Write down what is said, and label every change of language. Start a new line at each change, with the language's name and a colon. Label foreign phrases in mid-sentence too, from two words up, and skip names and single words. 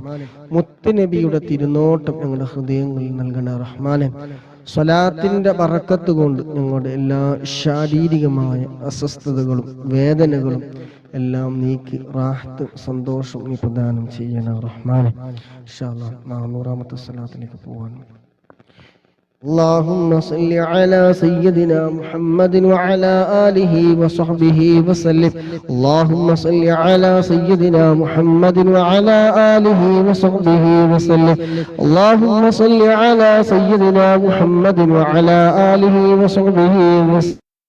Malayalam: മുത്തുനബിയുടെ തിരുനോട്ടം ഞങ്ങളുടെ ഹൃദയങ്ങളിൽ നൽകണ റഹ്മാനെ. സ്വലാത്തിന്റെ ബറക്കത്ത് കൊണ്ട് ഞങ്ങളുടെ എല്ലാ ശാരീരികമായ അസ്വസ്ഥതകളും വേദനകളും എല്ലാം നീക്കി റാഹത്ത് സന്തോഷം നീ പ്രദാനം ചെയ്യണ റഹ്മാനെ.
Arabic: إن شاء الله
Malayalam: 400ാമത്തെ സ്വലാത്തിലേക്ക് പോവാൻ.
Arabic: اللهم صل على سيدنا محمد وعلى آله وصحبه وسلم. اللهم صل على سيدنا محمد وعلى آله وصحبه وسلم. اللهم صل على سيدنا محمد وعلى آله وصحبه وسلم.